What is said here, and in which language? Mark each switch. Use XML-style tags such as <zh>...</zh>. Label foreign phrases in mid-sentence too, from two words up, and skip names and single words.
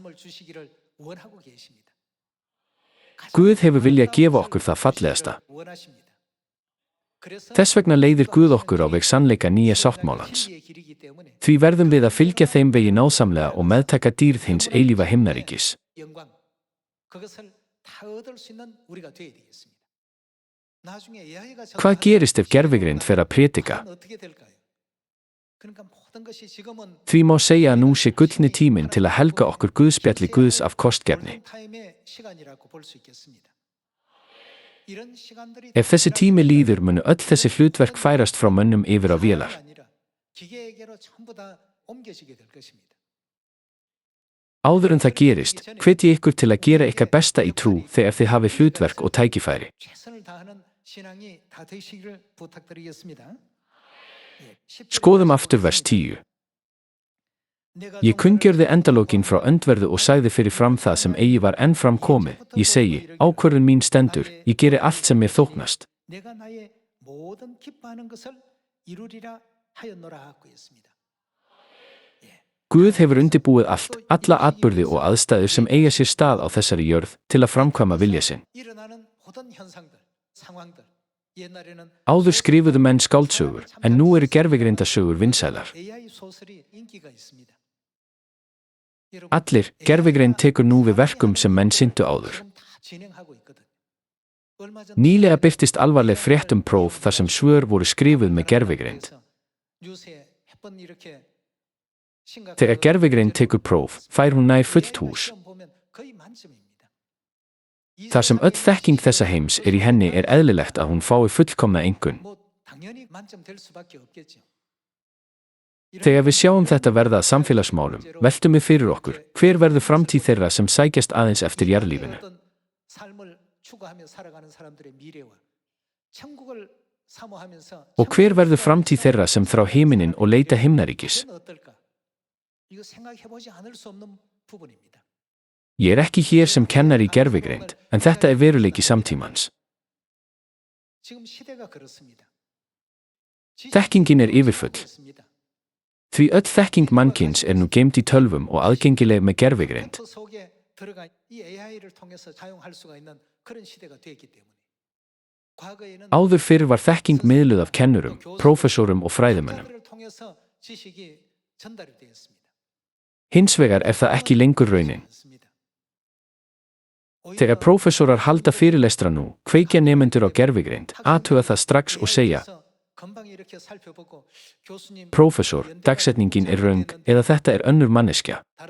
<is>Guð hefur viljað gefa okkur það fallegasta. Þess vegna leiðir Guð okkur á veg sannleika nýja sáttmálans. Því verðum við að fylgja þeim vegi náðsamlega og meðtaka dýrð hins eilífa himnaríkis.</is> <ko>영광 그것을 다 얻을 수 있는 우리가 되어야 되겠습니다. 나중에 AI가</ko> <is>Hvað gerist ef gervigreind fer að prédika?</is> <ko>어떻게 될까요? 그러니까 모든 것이 지금은</ko> <is>Því má segja að nú sé gullni tíminn til að helga okkur Guðspjalli Guðs af kostgefni.</is> <ko>타임의 시간이라고 볼 수 있겠습니다. 이런 시간들이</ko> <is>Ef þessi tími líður munu öll þessi hlutverk færast frá mönnum yfir á vélar.</is> <ko>기계에게로 전부 다 옮겨지게 될 것입니다.</ko> <is>Áður en það gerist, hvet ég ykkur til að gera ykkar besta í trú þegar þið hafið hlutverk og tækifæri.</is> <ko>최선을 다하는 신앙이 다 되시기를 부탁드리겠습니다.</ko> <is>Skoðum aftur vers 10. Ég kunngjörði endalókin frá öndverðu og sagði fyrir fram það sem eigi var enn fram komið. Ég segi, ákvörðun mín stendur, ég geri allt sem mér þóknast.</is> <ko>내가 나의 모든 기뻐하는 것을 이루리라 하였노라 하고 있습니다.</ko> <is>Guð hefur undirbúið allt, alla atburði og aðstæður sem eiga sér stað á þessari jörð til að framkvæma vilja sinn.</is> <ko>일어나는 모든 현상들, 상황들 옛날에는</ko> <is>Áður skrifuðu menn skáldsögur, en nú eru gervigrindasögur vinsælar.</is> <ko>AI 소설이 인기가 있습니다.</ko> <is>Allir, gervigreind tekur nú við verkum sem menn sinntu áður.</is> <ko>지금 다 진행하고 있거든. 얼마 전</ko> <is>Nýlega birtist alvarleg frétt próf þar sem svör voru skrifuð með gervigreind.</is> <ko>뉴스에 몇번 이렇게 심각한</ko> <is>Þegar gervigreind tekur próf, fær hún nær fullt hús.</is> <ko>시험 보면 거의 만점입니다. 이</ko> <is>Þar sem öll þekking þessa heims er í henni er eðlilegt að hún fái fullkomna einkunn.</is> <ko>뭐 당연히 만점 될 수밖에 없겠죠.</ko> <is>Þegar við sjáum þetta verða að samfélagsmálum, veltum við fyrir okkur, hver verður framtíð þeirra sem sækjast aðeins eftir jarðlífinu?</is> <ko>어떤 삶을 추구하며 살아가는 사람들의 미래와 천국을 사모하면서</ko> <is>Og hver verður framtíð þeirra sem þrá himininn og leita himnaríkis?</is> <ko>그건 어떨까? 이거 생각해 보지 않을 수 없는 부분입니다.</ko> <is>Ég er ekki hér sem kennari í gervigreind, en þetta er veruleiki samtímans.</is> <ko>지금 시대가 그렇습니다.</ko> <is>Þekkingin er yfirfull. Því öll þekking mannkyns er nú geymd í tölvum og aðgengileg með gervigreind.</is> <ko>컴퓨터 속에 들어가 이 AI를 통해서 사용할 수가 있는 그런 시대가 되었기 때문에 과거에는</ko> <is>Áður fyrr var þekking miðluð af kennurum, prófessorum og fræðimönnum.</is> <ko>컴퓨터를 통해서 지식이 전달이 되었습니다.</ko> <is>Hins vegar er það ekki lengur raunin. Þegar prófessorar halda fyrirlestra nú, kveikja nemendur á gervigreind, athuga það strax og segja, prófessor, dagsetningin er röng eða þetta er önnur manneskja.</is>